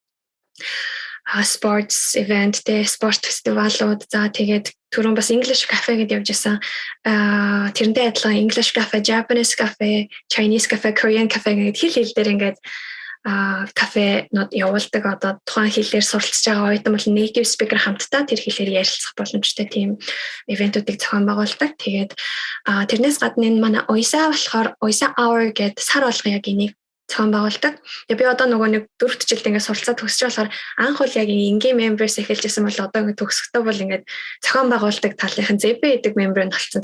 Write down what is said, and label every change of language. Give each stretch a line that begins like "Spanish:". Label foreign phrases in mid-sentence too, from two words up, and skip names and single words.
English: Sports event
Mongolian: тэ спорт фестивалууд за тэгээд түрүүн бас
English: English cafe
Mongolian: гэдээ явж исэн. Тэрнтэй адилхан
English: English cafe, Japanese cafe, Chinese cafe, Korean cafe
Mongolian: гэдэг хэл дээр ингээд кафенууд явуулдаг одоо тухайн хэлээр суралцж байгаа оюутан бол
English: native speaker
Mongolian: хамтдаа тэр хэлээр ярилцах боломжтой тийм ивентүүдийг зохион байгуулдаг. Тэгээд тэрнээс гадна энэ манай OISA болохоор OISA Hour гэдэг сар болгон яг энийг зохион байгуулдаг. Тэгээд би одоо нөгөө нэг 4 жилд ингээд суралцаад төгсөж болохоор анх бол яг ингийн members эхэлжсэн бол одоо ингээд төгсөхдөө бол ингээд зохион байгуулдаг талынхан ZB гэдэг member нь болсон.